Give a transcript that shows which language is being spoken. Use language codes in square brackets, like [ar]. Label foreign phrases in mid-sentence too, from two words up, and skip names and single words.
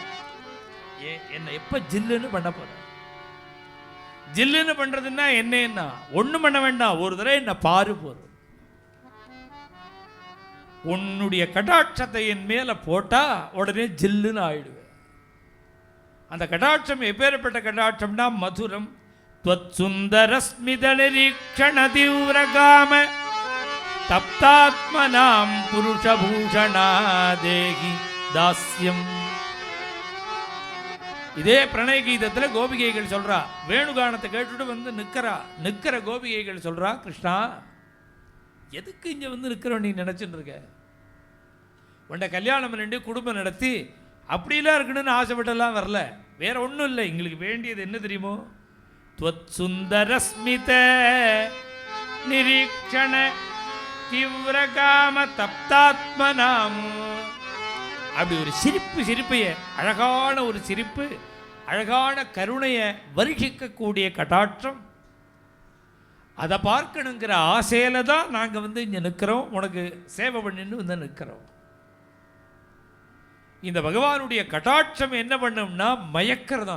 [ta] என்னை எப்ப ஜில்லுன்னு பண்ண போற? ஜில்லுன்னு பண்றதுன்னா என்ன? ஒண்ணும் பண்ண வேண்டாம், ஒரு தடவை என்ன பாரு போறோம். உன்னுடைய கடாட்சத்தை என் மேல போட்டா உடனே ஜில்லுன்னு ஆயிடுவேன். அந்த கடாட்சம் எப்பேற்பட்ட கடாட்சம்னா மதுரம். [sa] त्वत्सुन्दरस्मित निरीक्षण तीव्रकाम तप्तात्मनां पुरुषभूषणा देहि दास्यम्. [ta] இதே பிரணய கீதத்தில் கோபிகைகள் சொல்றா, வேணுகானத்தை கேட்டுட்டு வந்து நிற்கிற கோபிகைகள் சொல்றா, கிருஷ்ணா எதுக்கு இங்க வந்து நிற்கிறோம் நீ நினைச்சுட்டு இருக்க? உன்னை கல்யாணம் பண்ணிட்டு குடும்பம் நடத்தி அப்படிலாம் இருக்கணும்னு ஆசைப்பட்டெல்லாம் வரல, வேற ஒன்றும் இல்லை. எங்களுக்கு வேண்டியது என்ன தெரியுமோ? [sa] त्वत्सुन्दरस्मित निरीक्षण तीव्रकाम तप्तात्मनाम. [ta] அப்படி ஒரு சிரிப்பைய, அழகான ஒரு சிரிப்பு, அழகான கருணையை வருஷிக்கக்கூடிய கடாட்சம், அதை பார்க்கணுங்கிற ஆசையில தான் நாங்கள் வந்து இங்கே நிற்கிறோம், உனக்கு சேவை பண்ணின்னு வந்து நிற்கிறோம். இந்த பகவானுடைய கடாட்சம் என்ன பண்ணும்னா மயக்கிறதா.